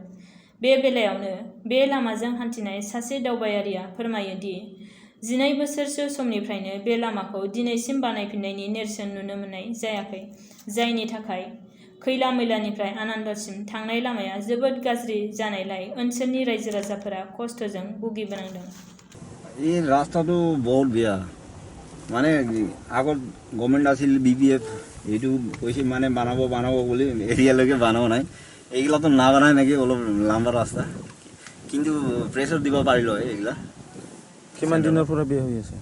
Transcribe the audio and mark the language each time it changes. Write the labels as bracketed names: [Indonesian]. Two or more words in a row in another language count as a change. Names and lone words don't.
[Bodo] बे बेलायावनो बे लामाजों हान्थिनाय सासे दावबायारिया फोरमायो दि 12 बोसोरसो समनिफ्रायनो बे लामाखौ दिनैसिम बानायफिननायनि नेरसोन नुनो मोननाय जायाखै, जायनि थाखाय खैलामैलानिफ्राय आनन्दसिम थांनाय लामाया जोबोद गाज्रि जानायलाय ओनसोलनि रायजो राजाफोरा खस्थ'जों भुगिबोनांदों। [Assamese] এই রাস্তাটো বহুত বেয়া, মানে আগত গভৰ্ণমেণ্ট আছিল BPF, এইটো কৈছে মানে বানাব বুলি এৰিয়ালৈকে বানাব নাই। এইগিলাতো নাবানাই নেকি, অলপ লাম্বা ৰাস্তা, কিন্তু প্ৰেছাৰ দিব পাৰিল হয় এইগিলা। কিমান দিনৰ পৰা বেয়া হৈ আছে?